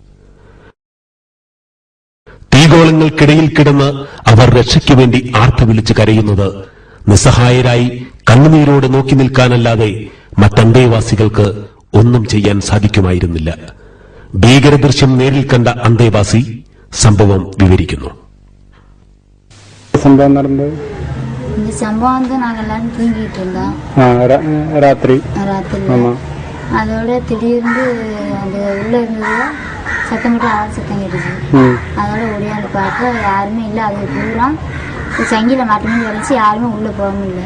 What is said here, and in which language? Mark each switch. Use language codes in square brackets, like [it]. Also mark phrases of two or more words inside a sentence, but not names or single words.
[ml] തീഗോളങ്ങൾക്കിടയിൽ കിടന്ന് അവർ രക്ഷയ്ക്കു വേണ്ടി ആർത്ത് വിളിച്ച് കരയുന്നത് നിസ്സഹായരായി കണ്ണുനീരോടെ നോക്കി നിൽക്കാനല്ലാതെ മറ്റന്തേവാസികൾക്ക് ഒന്നും ചെയ്യാൻ സാധിക്കുമായിരുന്നില്ല. ഭീകരദൃശ്യം നേരിൽ കണ്ട അന്തേവാസി സംഭവം വിവരിക്കുന്നു. സംഭവം നടന്നത് [ta] நாங்கெல்லாம் தூங்கிட்டு இருந்தோம் ராத்திரி. அதோட திடீர்னு அந்த உள்ள இருந்தது சத்தம் மட்டும் ஆள் சத்தம் கேட்டுச்சு. அதோட ஓடியாந்து பார்க்க யாருமே இல்லை. அது பூரா சங்கில மட்டுமே வலிச்சு யாருமே உள்ள போக முடியல.